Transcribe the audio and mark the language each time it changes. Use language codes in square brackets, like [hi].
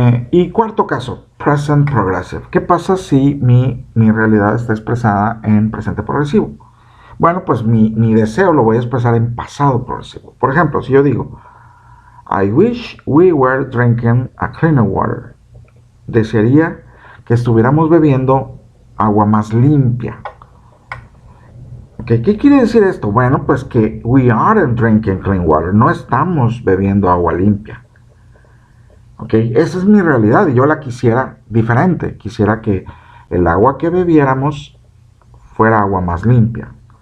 [es] Y cuarto caso, present progressive. ¿Qué pasa si mi realidad está expresada en presente progresivo? Bueno, pues mi deseo lo voy a expresar en pasado progresivo. Por ejemplo, si yo digo, [en] I wish we were drinking a cleaner water. [es] Desearía que estuviéramos bebiendo agua más limpia. ¿Okay? ¿Qué quiere decir esto? Bueno, pues que [en] we aren't drinking clean water. [es] No estamos bebiendo agua limpia. ¿Okay? Esa es mi realidad y yo la quisiera diferente. Quisiera que el agua que bebiéramos fuera agua más limpia.